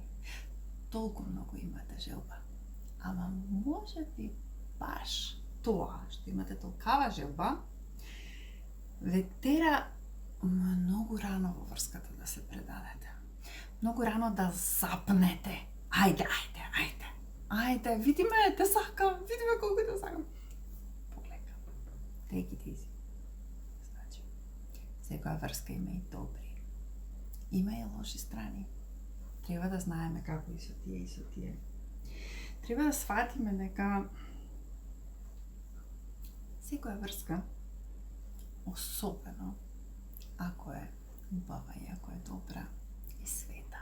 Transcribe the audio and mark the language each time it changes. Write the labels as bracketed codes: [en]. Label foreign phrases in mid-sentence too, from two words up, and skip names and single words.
[mk] Толку многу имате желба. Ама може би баш тоа што имате толкава желба ве тера многу рано во врската да се предадете. Многу рано да запнете. Ајде, види ме, те сакам, види ме колку те сакам. Полека. [en] Take it easy. [mk] Значи, секоја врска има и добри. Има и лоши страни. Треба да знаеме како и со тие. Треба да сватиме дека секоја врска, особено ако е убава и ако е добра, е света.